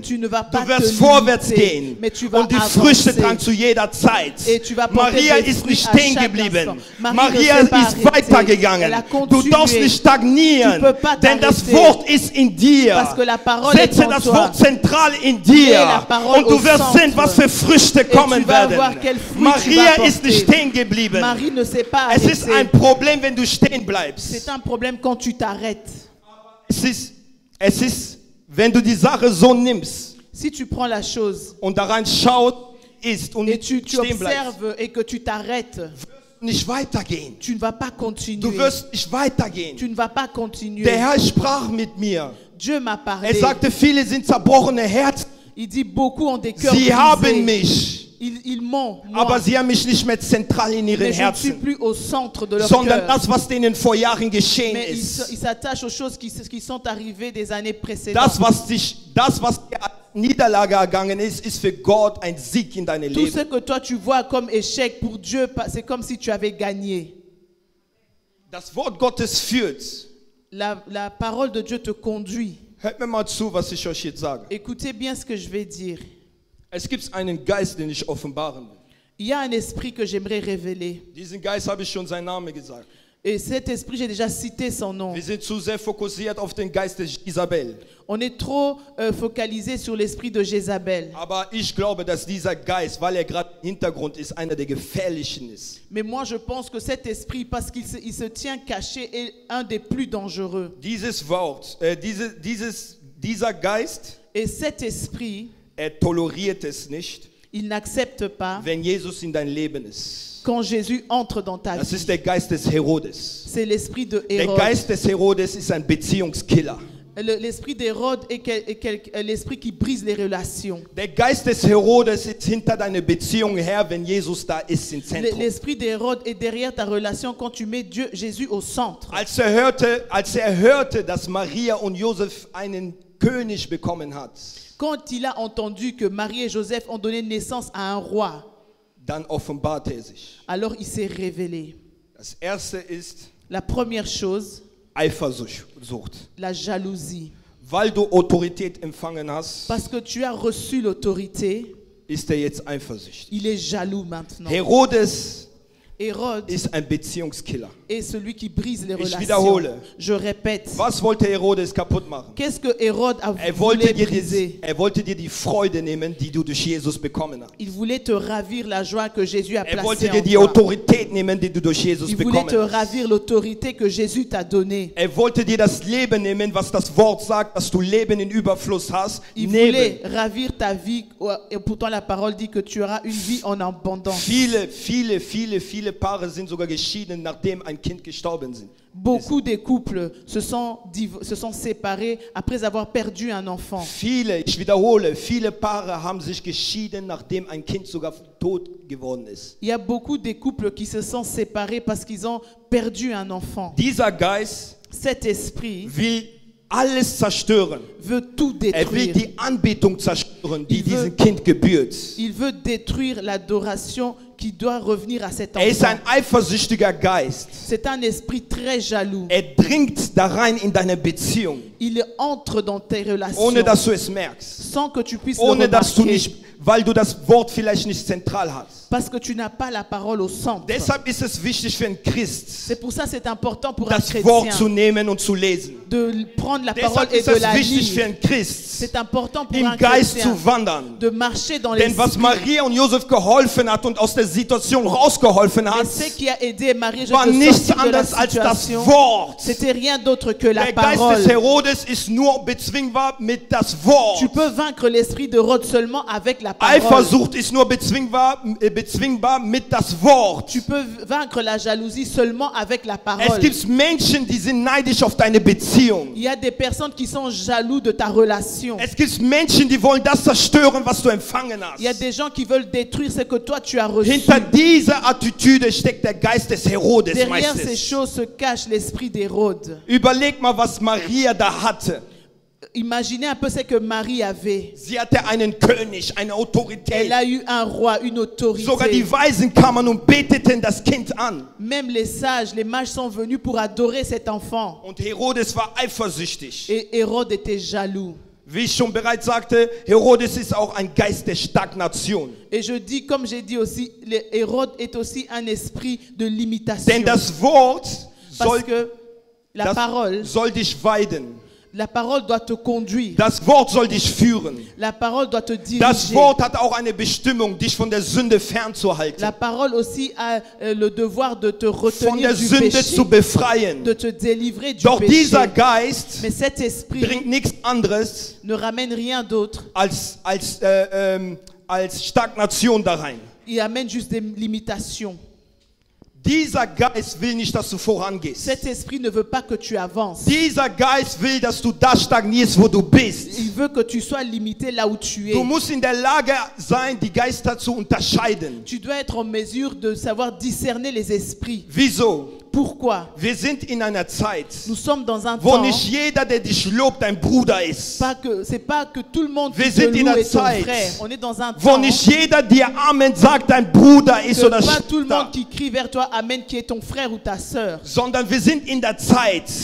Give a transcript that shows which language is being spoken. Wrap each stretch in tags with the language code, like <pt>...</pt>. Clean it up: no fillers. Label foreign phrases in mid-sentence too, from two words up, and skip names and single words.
<fr>Tu ne vas pas</fr> <de>Du wirst</de> <fr>te</fr> <de>vorwärts</de> <fr>limiter,</fr> <de>gehen</de> <fr>mais tu vas</fr> <de>und die Früchte</de> <fr>avancer.</fr> <de>tragen zu jeder Zeit.</de> <fr>Et tu vas porter</fr> <de>Maria</de> <fr>des</fr> <de>ist</de> <fr>fruits</fr> <de>nicht</de> <fr>à</fr> <de>stehen</de> <fr>chaque</fr> <de>geblieben.</de> <fr>instant. Marie</fr> <de>Maria</de> <fr>ne s'est pas</fr> <de>ist</de> <fr>arrêtée.</fr> <de>weitergegangen.</de> <fr>Elle a</fr> <de>Du</de> <fr>continué.</fr> <de>darfst nicht stagnieren,</de> <fr>Tu peux pas</fr> <de>denn das</de> <fr>t'arrêter.</fr> <de>Wort ist in dir.</de> <fr>Parce que la parole</fr> <de>Setze</de> <fr>est en</fr> <de>das</de> <fr>toi.</fr> <de>Wort zentral in</de> <fr>Mets</fr> <de>dir</de> <fr>la parole</fr> <de>und du</de> <fr>au</fr> <de>wirst</de> <fr>centre.</fr> <de>sehen, was für Früchte kommen</de> <fr>tu vas</fr> <de>werden.</de> <fr>voir quel fruit tu</fr> <de>Maria</de> <fr>vas</fr> <de>ist nicht</de> <fr>porter.</fr> <de>stehen geblieben.</de> <fr>Marie ne s'est pas</fr> <de>Es ist ein</de> <fr>arrêtée.</fr> <de>Problem, wenn du stehen bleibst.</de> <fr>C'est un problème quand tu t'arrêtes.</fr> <de>Es ist, wenn du die Sache so nimmst</de> <fr>Si tu prends la chose</fr> <de>und da rein schaut, ist und</de> <fr>et tu</fr> <de>stehen bleibst,</de> <fr>observes et que tu t'arrêtes,</fr> <de>nicht weitergehen.</de> <fr>tu ne vas pas</fr> <de>Du</de> <fr>continuer.</fr> <de>wirst nicht weitergehen.</de> <fr>Tu ne vas pas continuer.</fr> <de>Der Herr sprach mit mir.</de> <fr>Dieu m'a parlé.</fr> <de>Er sagte, viele sind zerbrochene Herzen.</de> <fr>Il dit beaucoup ont des cœurs</fr> <de>Sie haben</de> <fr>brisés.</fr> <de>mich,</de> <fr>Ils m'ont, moi,</fr> <de>aber sie haben mich nicht mehr zentral in ihren</de> <fr>mais je ne suis</fr> <de>Herzen,</de> <fr>plus au centre de leur</fr> <de>sondern</de> <fr>cœur.</fr> <de>das, was denen vor Jahren geschehen</de> <fr>Mais ils</fr> <de>ist.</de> <fr>s'attachent aux choses qui sont arrivées des années précédentes.</fr> <de>Das, was dir als Niederlage ergangen ist, ist für Gott ein Sieg in deinem</de> <fr>Tout ce</fr> <de>Leben.</de> <fr>que toi tu vois comme échec pour Dieu, c'est comme si tu avais gagné.</fr> <de>Das Wort Gottes führt.</de> <fr>La parole de Dieu te conduit.</fr> <de>Hört mir mal zu, was ich euch jetzt sage.</de> <fr>Écoutez bien ce que je vais dire.</fr> <de>Es gibt einen Geist, den ich offenbaren will.</de> <fr>Il y a un esprit que j'aimerais révéler.</fr> <de>Diesen Geist habe ich schon seinen Namen gesagt.</de> <fr>Et cet esprit, j'ai déjà cité son nom.</fr> <de>Wir sind zu sehr fokussiert auf den Geist der Isabel.</de> <fr>On est trop focalisé sur l'esprit de Jézabel.</fr> <de>Aber ich glaube, dass dieser Geist, weil er gerade im Hintergrund ist, einer der gefährlichen ist.</de> <fr>Mais moi, je pense que cet esprit, parce qu'il se tient caché, est un des plus dangereux.</fr> <de>Dieses Wort, dieser Geist,</de> <fr>Et cet esprit,</fr> <de>toleriert es nicht,</de> <fr>il n'accepte pas</fr> <de>wenn Jesus in dein Leben ist.</de> <fr>quand Jésus entre dans ta</fr> <de>Das</de> <fr>vie.</fr> <de>ist der Geist des Herodes.</de> <fr>C'est l'esprit de</fr> <de>Der</de> <fr>Hérode.</fr> <de>Geist des Herodes ist ein Beziehungskiller.</de> <fr>L'esprit d'Hérode est l'esprit qui brise les relations.</fr> <de>Der Geist des Herodes ist hinter deiner Beziehung her, wenn Jesus da ist im Zentrum.</de> <fr>L'esprit d'Hérode est derrière ta relation quand tu mets Jésus au centre.</fr> <de>Als er hörte, dass Maria und Josef einen König bekommen hat,</de> <fr>Quand il a entendu que Marie et Joseph ont donné naissance à un roi,</fr> <de>dann offenbarte er sich.</de> <fr>alors il s'est révélé.</fr> <de>Das erste ist</de> <fr>La première chose,</fr> <de>Eifersucht.</de> <fr>la jalousie.</fr> <de>Weil du Autorität empfangen hast,</de> <fr>Parce que tu as reçu l'autorité,</fr> <de>ist er jetzt eifersüchtig.</de> <fr>il est jaloux maintenant.</fr> <de>Herodes</de> <fr>Hérode</fr> <de>ist ein Beziehungskiller.</de> <fr>est celui qui brise les relations.</fr> <de>wiederhole.</de> <fr>Je répète.</fr> <de>Was wollte Herodes kaputt machen?</de> <fr>Qu'est-ce que Hérode a</fr> <de>Er</de> <fr>voulu</fr> <de>wollte</de> <fr>briser?</fr> <de>dir die Freude nehmen, die du durch Jesus bekommen hast.</de> <fr>Il voulait te ravir la joie que Jésus a</fr> <de>Er wollte</de> <fr>placée</fr> <de>dir</de> <fr>en</fr> <de>die</de> <fr>toi.</fr> <de>Autorität nehmen, die du durch Jesus</de> <fr>Il voulait</fr> <de>bekommen</de> <fr>te</fr> <de>hast.</de> <fr>ravir l'autorité que Jésus t'a donnée.</fr> <de>Er wollte dir das Leben nehmen, was das Wort sagt, dass du Leben in Überfluss hast.</de> <fr>Il</fr> <de>Nehmen.</de> <fr>voulait ravir ta vie, et pourtant la parole dit que tu auras une vie en abondance.</fr> <de>Viele Paare sind sogar geschieden, nachdem ein ein Kind gestorben sind.</de> <fr>Beaucoup des couples se sont séparés après avoir perdu un enfant.</fr> <de>Viele, ich wiederhole, viele Paare haben sich geschieden, nachdem ein Kind sogar tot geworden ist.</de> <fr>Il y a beaucoup des couples qui se sont séparés parce qu'ils ont perdu un enfant.</fr> <de>Dieser Geist</de> <fr>Cet esprit</fr> <de>will alles zerstören.</de> <fr>veut tout</fr> <de>Er will</de> <fr>détruire.</fr> <de>die Anbetung zerstören, die</de> <fr>Il veut-</fr> <de>diesem Kind gebührt.</de> <fr>Il veut détruire l'adoration qui doit revenir à cet</fr> <de>Er ist</de> <fr>enfant.</fr> <de>ein eifersüchtiger Geist.</de> <fr>C'est un esprit très jaloux.</fr> <de>Er dringt da rein in deine Beziehung,</de> <fr>Il entre dans tes relations</fr> <de>ohne dass du es merkst.</de> <fr>sans que tu puisses le</fr> <de>Ohne dass du</de> <fr>remarquer,</fr> <de>nicht, weil du das Wort vielleicht nicht zentral hast.</de> <fr>parce que tu n'as pas la parole au centre.</fr> <de>Deshalb ist es wichtig für einen Christ,</de> <fr>C'est pour ça que c'est important pour un</fr> <de>das Wort zu</de> <fr>chrétien</fr> <de>nehmen und zu lesen.</de> <fr>de prendre la parole</fr> <de>Deshalb</de> <fr>et</fr> <de>ist</de> <fr>de</fr> <de>es</de> <fr>la</fr> <de>wichtig für</de> <fr>lire.</fr> <de>einen Christ,</de> <fr>C'est important pour</fr> <de>im</de> <fr>un</fr> <de>Geist</de> <fr>chrétien</fr> <de>zu wandern.</de> <fr>de marcher dans</fr> <de>Denn was</de> <fr>l'esprit.</fr> <de>Maria und Josef geholfen hat und aus der Situation rausgeholfen</de> <fr>Et</fr> <de>hat,</de> <fr>ce qui a aidé Marie</fr> <de>war</de> <fr>de</fr> <de>nichts</de> <fr>sortir de la</fr> <de>anderes als das</de> <fr>situation,</fr> <de>Wort.</de> <fr>c'était rien d'autre que la</fr> <de>Der Geist des</de> <fr>parole.</fr> <de>Herodes ist nur bezwingbar mit das Wort.</de> <fr>Tu peux vaincre l'esprit de Rod seulement avec la parole.</fr> <de>Eifersucht ist nur bezwingbar mit das Wort.</de> <fr>Tu peux vaincre la jalousie seulement avec la</fr> <de>Es</de> <fr>parole.</fr> <de>gibt Menschen, die sind neidisch auf deine Beziehung.</de> <fr>Il y a des personnes qui sont jaloux de ta relation.</fr> <de>Es gibt Menschen, die wollen das zerstören, was du empfangen</de> <fr>Il y a</fr> <de>hast.</de> <fr>des gens qui veulent détruire ce que toi tu as reçu.</fr> <de>Hinter dieser Attitüde steckt der Geist des Herodes</de> <fr>Derrière ces</fr> <de>meistens.</de> <fr>choses se cache l'esprit d'Hérode.</fr> <de>Überleg mal, was Maria da hatte.</de> <fr>Imaginez un peu ce que Marie avait.</fr> <de>Sie hatte einen König, eine</de> <fr>Elle</fr> <de>Autorität.</de> <fr>a eu un roi, une</fr> <de>Sogar die</de> <fr>autorité.</fr> <de>Weisen kamen und beteten das Kind an.</de> <fr>Même les sages, les mages sont venus pour adorer cet enfant.</fr> <de>Und Herodes war eifersüchtig.</de> <fr>Et Hérode était jaloux.</fr> <de>Wie ich schon bereits sagte, Herodes ist auch ein Geist der Stagnation.</de> <fr>Et je dis, comme j'ai dit aussi, Hérode est aussi un esprit de limitation.</fr> <de>Denn das Wort</de> <fr>Parce</fr> <de>soll,</de> <fr>que la parole,</fr> <de>soll dich weiden.</de> <fr>la parole doit te conduire.</fr> <de>Das Wort soll dich führen.</de> <fr>La parole doit te</fr> <de>Das</de> <fr>diriger.</fr> <de>Wort hat auch eine Bestimmung, dich von der Sünde fernzuhalten.</de> <fr>La parole aussi a le devoir de te</fr> <de>Von</de> <fr>retenir</fr> <de>der</de> <fr>du</fr> <de>Sünde</de> <fr>péché,</fr> <de>zu befreien.</de> <fr>de te délivrer du</fr> <de>Doch dieser</de> <fr>péché.</fr> <de>Geist</de> <fr>Mais cet esprit</fr> <de>bringt nichts anderes</de> <fr>ne ramène rien d'autre.</fr> <de>als Stagnation da rein.</de> <fr>Il amène juste des limitations.</fr> <de>Dieser Geist will nicht, dass du vorangehst.</de> <fr>Cet esprit ne veut pas que tu avances.</fr> <de>Dieser Geist will, dass du da stagnierst, wo du bist.</de> <fr>Il veut que tu sois limité là où tu es.</fr> <de>Du musst in der Lage sein, die Geister zu unterscheiden.</de> <fr>Tu dois être en mesure de savoir discerner les esprits.</fr> <de>Wieso?</de> <fr>Pourquoi?</fr> <de>Wir sind in einer Zeit,</de> <fr>Nous sommes dans un</fr> <de>wo</de> <fr>temps,</fr> <de>nicht jeder, der dich lobt, dein Bruder ist.</de> <fr>c'est pas que tout le monde</fr> <de>Wir</de> <fr>qui te</fr> <de>sind in</de> <fr>loue</fr> <de>einer</de> <fr>est ton</fr> <de>Zeit,</de> <fr>frère. On est dans un</fr> <de>Wo</de> <fr>temps</fr> <de>nicht jeder dir Amen sagt, dein Bruder ist</de> <fr>que</fr> <de>oder</de> <fr>pas tout le</fr> <de>Schwester.</de> <fr>monde qui crie vers toi Amen qui est ton frère ou ta sœur.</fr> <de>Sondern wir sind in der Zeit,</de>